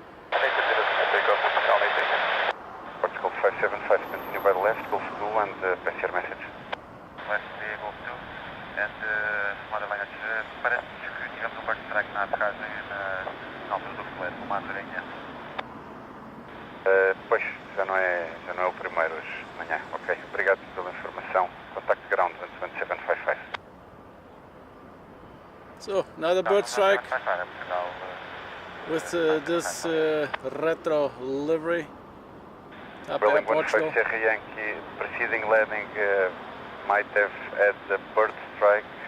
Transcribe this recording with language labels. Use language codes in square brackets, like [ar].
[en] Portugal 575, continue by the left, Gulf 2 and pass your message. [pt] West Gulf 2 and Madeleine, parece-nos que tivemos bird strike na aterragem na altura do fuleiro, com uma andorinha. Pois, já não é o primeiro hoje de manhã. Ok, obrigado pela informação. [en] Contact ground 11755. So, another bird strike with this retro livery up Building at Portugal. 15 Sierra Yankee, preceding landing might have had a bird strike.